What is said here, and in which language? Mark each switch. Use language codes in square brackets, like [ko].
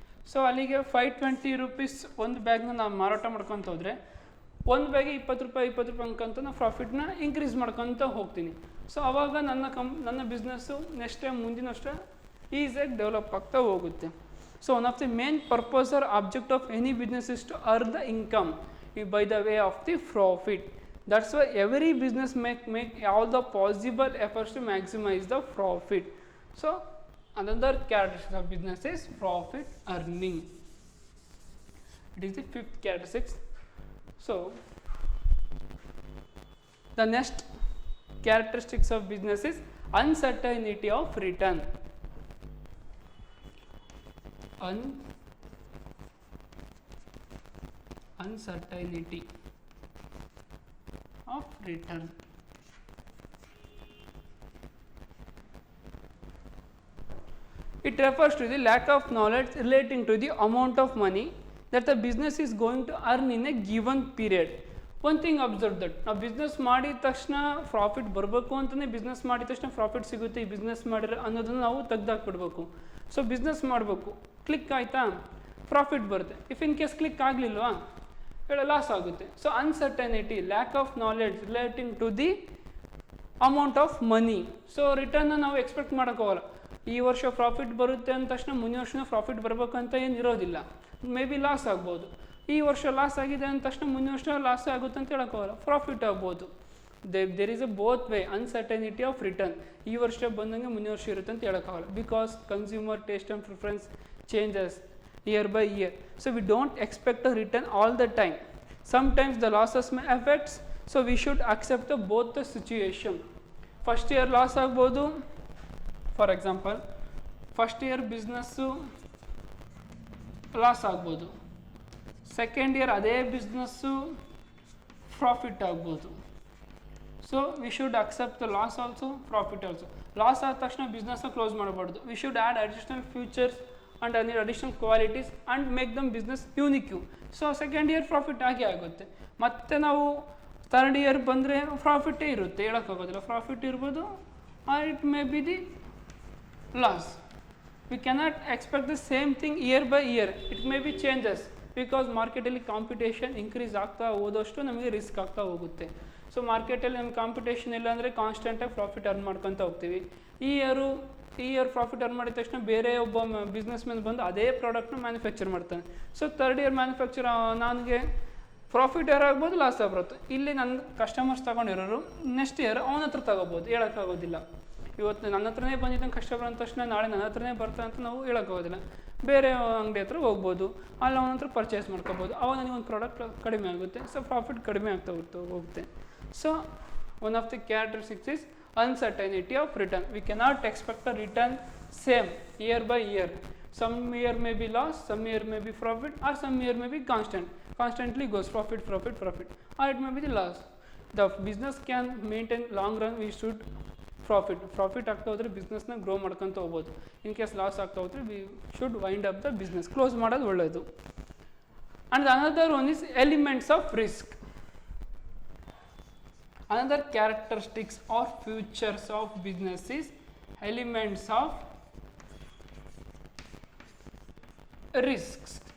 [kn] So ಅಲ್ಲಿಗೆ 520 rupees ಒಂದು ಬ್ಯಾಗ್ನ ನಾನು ಮಾರಾಟ ಮಾಡ್ಕೊತ ಹೋದರೆ ಒಂದು ಬ್ಯಾಗಿಗೆ 20 ರೂಪಾಯಿ ಅನ್ಕೊಂತ ನಾನು ಪ್ರಾಫಿಟ್ನ ಇನ್ಕ್ರೀಸ್ ಮಾಡ್ಕೊತ ಹೋಗ್ತೀನಿ. ಸೊ ಆವಾಗ ನನ್ನ ಬಿಸ್ನೆಸ್ಸು ನೆಕ್ಸ್ಟ್ ಟೈಮ್ ಮುಂದಿನ ವರ್ಷ ಈಸಿಯಾಗಿ ಡೆವಲಪ್ ಆಗ್ತಾ ಹೋಗುತ್ತೆ. [en] So one of the main purpose or object of any business is to earn the income by the way of the profit. That's why every business make all the possible efforts to maximize the profit. So another characteristic of business is profit earning. It is the fifth characteristic. So the next characteristics of business is uncertainty of return. Uncertainty of return. It refers to the lack of knowledge relating to the amount of money that the business is going to earn in a given period. One thing observe that [kn] ನಾವು business ಮಾಡಿದ ತಕ್ಷಣ profit ಬರಬೇಕು ಅಂತಲೇ business ಮಾಡಿದ ತಕ್ಷಣ profit ಸಿಗುತ್ತೆ ಈ business ಮಾಡಿದ್ರೆ ಅನ್ನೋದನ್ನು ನಾವು ತೆಗ್ದಾಕ್ಬಿಡ್ಬೇಕು. ಸೊ ಬಿಸ್ನೆಸ್ ಮಾಡಬೇಕು, ಕ್ಲಿಕ್ ಆಯಿತಾ ಪ್ರಾಫಿಟ್ ಬರುತ್ತೆ. [en] if in case [kn] click ಆಗಲಿಲ್ವಾ loss ಆಗುತ್ತೆ. [en] So uncertainty, lack of knowledge relating to the amount of money. [kn] So ರಿಟರ್ನ್ನ ನಾವು ಎಕ್ಸ್ಪೆಕ್ಟ್ ಮಾಡೋಕ್ಕೋಗಲ್ಲ. ಈ ವರ್ಷ ಪ್ರಾಫಿಟ್ ಬರುತ್ತೆ ಅಂದ ತಕ್ಷಣ ಮುಂದಿನ ವರ್ಷ ಪ್ರಾಫಿಟ್ ಬರಬೇಕಂತ ಏನು ಇರೋದಿಲ್ಲ. ಮೇ ಬಿ ಲಾಸ್ ಆಗ್ಬೋದು. ಈ ವರ್ಷ ಲಾಸ್ ಆಗಿದೆ ಅಂದ ತಕ್ಷಣ ಮುಂದಿನ ವರ್ಷ ಲಾಸ್ ಆಗುತ್ತೆ ಅಂತ ಹೇಳೋಕ್ಕೋಗಲ್ಲ, ಪ್ರಾಫಿಟ್ ಆಗ್ಬೋದು. [en] There is a both way uncertainty of return. [kn] ಈ ವರ್ಷ ಬಂದಂಗೆ ಮುಂದಿನ ವರ್ಷ ಇರುತ್ತೆ ಅಂತ ಹೇಳೋಕ್ಕಾಗಲ್ಲ, [en] Because consumer taste and preference changes year by year. So we don't expect a return all the time. Sometimes the losses may affect, so we should accept both the situation. [kn] First year loss ಆಗ್ಬೋದು, for example first year business loss ಆಗ್ಬೋದು, second year ಅದೇ business profit ಆಗ್ಬೋದು. [en] So we should accept the loss also, profit also. [kn] Loss ಆದ ತಕ್ಷಣ ಬಿಸ್ನೆಸ್ನ close ಮಾಡಬಾರ್ದು. [en] We should add additional futures and any additional qualities and make them business unique. [kn] So second year profit ಆಗೇ ಆಗುತ್ತೆ. ಮತ್ತು ನಾವು third year ಬಂದರೆ ಪ್ರಾಫಿಟ್ಟೇ ಇರುತ್ತೆ, ಹೇಳೋಕ್ಕಾಗೋದಿಲ್ಲ. Profit ಇರ್ಬೋದು [en] Or it may be the loss. We cannot expect the same thing year by year. It may be changes, [kn] because ಮಾರ್ಕೆಟಲ್ಲಿ competition increase ಆಗ್ತಾ ಹೋದಷ್ಟು ನಮಗೆ ರಿಸ್ಕ್ ಆಗ್ತಾ ಹೋಗುತ್ತೆ. ಸೊ ಮಾರ್ಕೆಟಲ್ಲಿ ನಮ್ಗೆ ಕಾಂಪಿಟೇಷನ್ ಇಲ್ಲ ಅಂದರೆ ಕಾನ್ಸ್ಟೆಂಟಾಗಿ ಪ್ರಾಫಿಟ್ ಅರ್ನ್ ಮಾಡ್ಕೊತ ಹೋಗ್ತೀವಿ. ಈ ಇಯರ್ ಪ್ರಾಫಿಟ್ ಅರ್ನ್ ಮಾಡಿದ ತಕ್ಷಣ ಬೇರೆ ಒಬ್ಬ ಬಿಸ್ನೆಸ್ ಮ್ಯಾನ್ ಬಂದು ಅದೇ ಪ್ರಾಡಕ್ಟ್ನ ಮ್ಯಾನುಫ್ಯಾಕ್ಚರ್ ಮಾಡ್ತಾನೆ. ಸೊ ಥರ್ಡ್ ಇಯರ್ ಮ್ಯಾನುಫ್ಯಾಕ್ಚರ್ ನನಗೆ ಪ್ರಾಫಿಟ್ ಯಾರು ಆಗ್ಬೋದು, ಲಾಸ್ ಆಗ್ಬರುತ್ತೆ. ಇಲ್ಲಿ ನನ್ನ ಕಸ್ಟಮರ್ಸ್ ತೊಗೊಂಡಿರೋರು ನೆಕ್ಸ್ಟ್ ಇಯರ್ ಅವನ ಹತ್ರ ತಗೋಬೋದು, ಹೇಳೋಕ್ಕಾಗೋದಿಲ್ಲ. ಇವತ್ತು ನನ್ನ ಹತ್ರನೇ ಬಂದಿದ್ದಂಗೆ ಕಸ್ಟಮರ್ ಅಂದ ತಕ್ಷಣ ನಾಳೆ ನನ್ನ ಹತ್ರನೇ ಬರ್ತಾನೆ ಅಂತ ನಾವು ಹೇಳೋಕ್ಕಾಗೋದಿಲ್ಲ. ಬೇರೆ ಅಂಗಡಿ ಹತ್ರ ಹೋಗ್ಬೋದು, ಅಲ್ಲಿ ಅವನ ಹತ್ರ ಪರ್ಚೇಸ್ ಮಾಡ್ಕೋಬೋದು, ಅವಾಗ ನನಗೆ ಒಂದು ಪ್ರಾಡಕ್ಟ್ ಕಡಿಮೆ ಆಗುತ್ತೆ, ಸೊ ಪ್ರಾಫಿಟ್ ಕಡಿಮೆ ಆಗ್ತಾ ಹೋಗುತ್ತೆ. [en] So one of the characteristics is uncertainty of return. We cannot expect a return same year by year. Some year may be loss, some year may be profit, or some year may be constantly goes profit, or it may be the loss. The business can maintain long run, we should profit [kn] ಆಗ್ತಾ ಹೋದರೆ ಬಿಸ್ನೆಸ್ನ grow ಮಾಡ್ಕೊತ ಹೋಗ್ಬೋದು. In case laws ಆಗ್ತಾ ಹೋದರೆ [en] we should wind up the business, [kn] close ಮಾಡೋದು ಒಳ್ಳೆಯದು. [en] And another one is elements of risk. Another characteristics or features of business is elements of risks.